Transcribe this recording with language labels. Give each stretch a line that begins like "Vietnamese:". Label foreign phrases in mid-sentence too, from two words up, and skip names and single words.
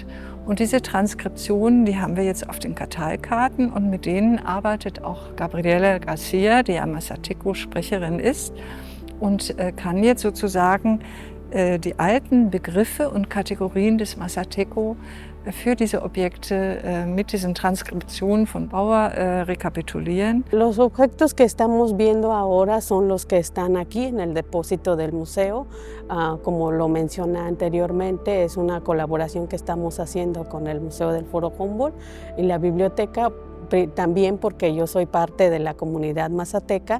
German: Und diese Transkriptionen, die haben wir jetzt auf den Karteikarten und mit denen arbeitet auch Gabriela Garcia, die ja Mazateco-Sprecherin ist und kann jetzt sozusagen die alten Begriffe und Kategorien des Mazateco für diese Objekte mit diesen Transkriptionen von Bauer rekapitulieren.
Spanish: Los objetos que estamos viendo ahora son los que están aquí en el depósito del museo. Como lo mencioné anteriormente, es una colaboración que estamos haciendo con el Museo del Foro Humboldt y la biblioteca. También porque yo soy parte de la comunidad mazateca.